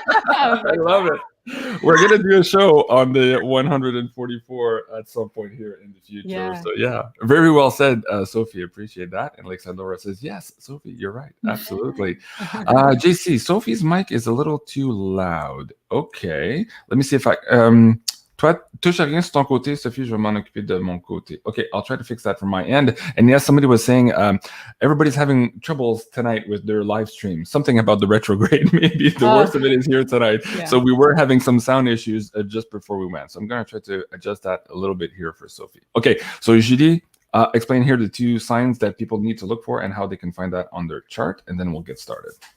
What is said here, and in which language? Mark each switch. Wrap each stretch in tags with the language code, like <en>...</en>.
<en>I love it. We're gonna do a show on the 144 at some point here in the future. Yeah. So yeah, very well said, Sophie. Appreciate that. And Alexandra says, yes, Sophie, you're right. Absolutely. JC, Sophie's mic is a little too loud. Okay, let me see if I</en> <fr>toi, touche à rien sur ton côté, Sophie, je vais m'en occuper de mon côté.</fr> <en>Okay, I'll try to fix that from my end. And yes, somebody was saying everybody's having troubles tonight with their live stream. Something about the retrograde, maybe. The worst of it is here tonight. Yeah. So we were having some sound issues just before we went. So I'm going to try to adjust that a little bit here for Sophie. Okay, so Julie, explain here the 2 signs that people need to look for and how they can find that on their chart, and then we'll get started.</en>